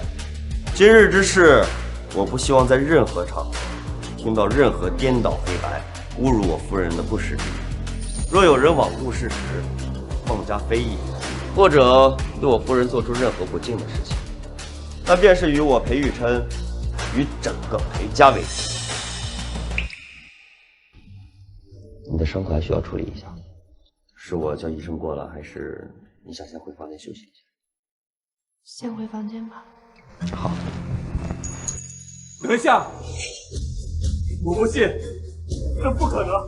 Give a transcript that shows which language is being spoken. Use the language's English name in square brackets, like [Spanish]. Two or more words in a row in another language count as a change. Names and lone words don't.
[Chinese] 今日之事，我不希望在任何场合听到任何顛倒黑白、侮辱我夫人的不实之语。若有人罔顧事實、妄加非議，或者對我夫人做出任何不敬的事情，那便是與我裴玉琛與整個裴家為敵。你的傷口還需要處理一下。是我叫醫生過來，還是你想先回房間休息一下？先回房間吧。好。等一下，我不信，這不可能！